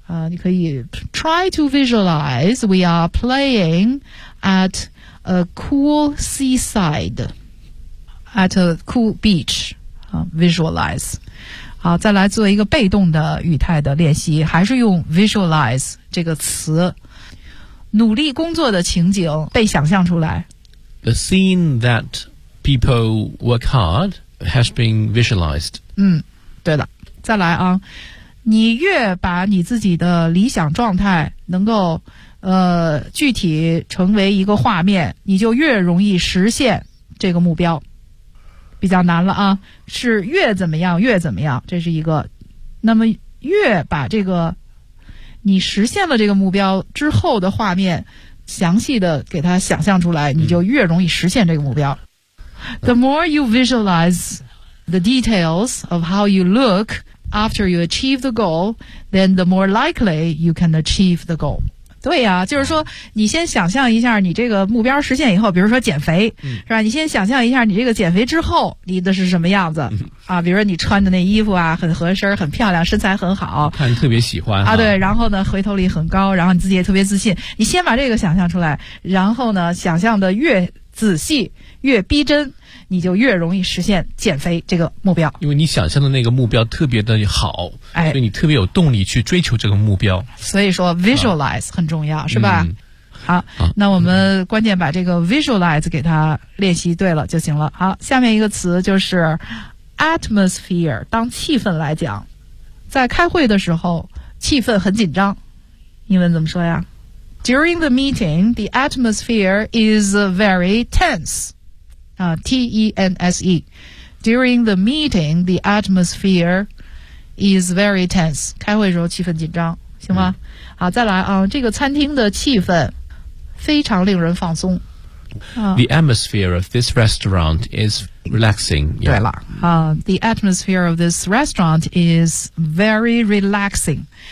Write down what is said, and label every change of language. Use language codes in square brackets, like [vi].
[en] 你可以 try to visualize we are playing at a cool seaside at a cool beach. Visualize. [zh] 好，再来做一个被动的语态的练习，还是用 visualize 这个词。努力工作的情景被想象出来。 [en] The scene that people work hard has been visualized. [zh] 对了，再来啊，你越把你自己的理想状态能够具体成为一个画面，你就越容易实现这个目标。比较难了啊，是越怎么样越怎么样，这是一个。那么越把这个你实现了这个目标之后的画面详细的给它想象出来，你就越容易实现这个目标。 [en] The more you visualize the details of how you look after you achieve the goal, then the more likely you can achieve the goal. [zh] 对呀，就是说你先想象一下你这个目标实现以后，比如说减肥，是吧？你先想象一下你这个减肥之后你的是什么样子啊，比如说你穿的那衣服啊很合身很漂亮，身材很好，看特别喜欢啊，对，然后呢回头率很高，然后你自己也特别自信，你先把这个想象出来，然后呢想象的越仔细越逼真，你就越容易实现减肥这个目标。因为你想象的那个目标特别的好，哎，所以你特别有动力去追求这个目标。所以说 visualize 很重要，是吧？好，那我们关键把这个 visualize 给它练习对了就行了。好，下面一个词就是 atmosphere， 当气氛来讲，在开会的时候气氛很紧张，英文怎么说呀？ [en] During the meeting, the atmosphere is very tense. T-E-N-S-E. During the meeting, the atmosphere is very tense. [zh] 开会的时候气氛紧张，行吗？好，再来啊，这个餐厅的气氛非常令人放松。 [en] The atmosphere of this restaurant is relaxing. [zh] Yeah. 对了， [en] The atmosphere of this restaurant is very relaxing.